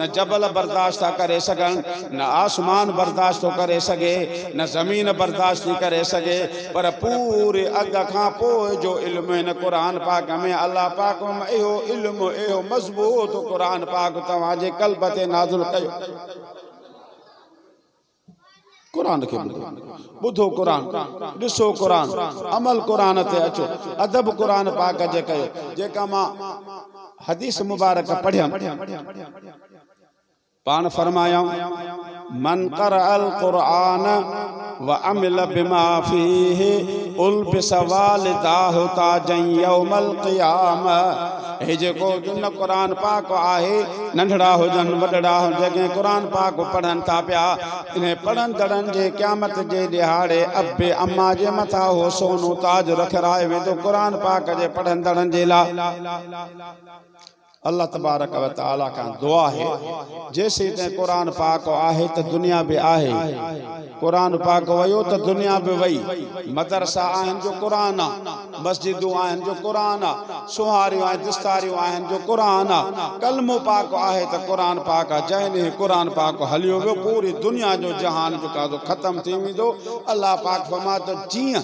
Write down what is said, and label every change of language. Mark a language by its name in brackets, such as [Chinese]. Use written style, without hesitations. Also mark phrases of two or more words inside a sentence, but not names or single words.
[Sindhi] जबल बर्दाश्त था करे सघनि न आसमान बर्दाश्त थो करे सघे न ज़मीन बर्दाश्त थी करे सघे पर पूरे अॻ खां पोइ जो इल्मु हिन क़ुरान पाक में अल्लाह पाक इहो इल्मु इहो मज़बूत क़ुरान पाक तव्हांजे क़ल्ब ते नाज़िल कयो कुरान खे ॿुधो कुरान ॾिसो कुरान अमल कुरान ते अचो अदब कुरान पाक जे कयो जेका मां हदीस मुबारक पढ़ियमि पान फरमाया [Arabic] من قرأ القرآن وعمل بما فيه ألبس والداه تاجا يوم القيامة [Sindhi] हे जेको जिन कुरान पाक आहे नंढड़ा हुजन वॾड़ा जेके कुरान पाक पढ़न था पिया इन पढ़ंदड़नि जे क़यामत जे ॾिहाड़े अब्बे अम्मा जे मथां हो सोनो ताज रखराए वेंदो कुरान पाक जे पढ़ंदड़नि जे लाइ [Arabic] الله تبارك وتعالى [Sindhi] का दुआ है जैसे ते कुरान पाक आहे त दुनिया भी आहे कुरान पाक वयो त दुनिया भी वई मदरसा आहिनि जो कुरान आहे मस्जिदूं आहिनि जो कुरान आहे सुहारियूं आहिनि दस्तारियूं आहिनि जो कुरान आहे कलमो पाक आहे त कुरान पाक आहे जंहिं कुरान पाक हलियो वियो पूरी दुनिया जो जहान जो कादो ख़त्म थी वेंदो अल्लाह पाक फरमा त जीअं